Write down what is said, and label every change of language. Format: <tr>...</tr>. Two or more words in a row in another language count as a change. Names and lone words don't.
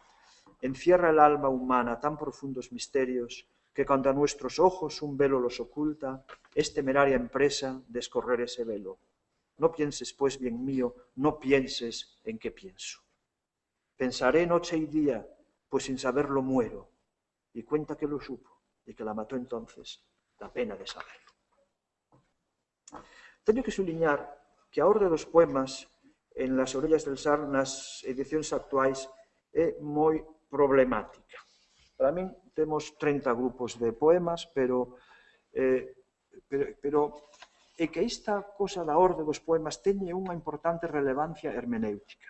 <es>Encierra el alma humana tan profundos misterios que cuando a nuestros ojos un velo los oculta, es temeraria empresa descorrer ese velo. No pienses, pues, bien mío, no pienses en qué pienso. Pensaré noche y día, pues sin saberlo muero, y cuenta que lo supo y que la mató entonces la pena de saberlo.</es> <gl>Teño que subliñar que a orde dos poemas en Las orellas del Sar nas edicións actuais é moi problemática. Para min temos 30 grupos de poemas, pero é que esta cosa da orde dos poemas teñe unha importante relevancia hermenéutica.</gl>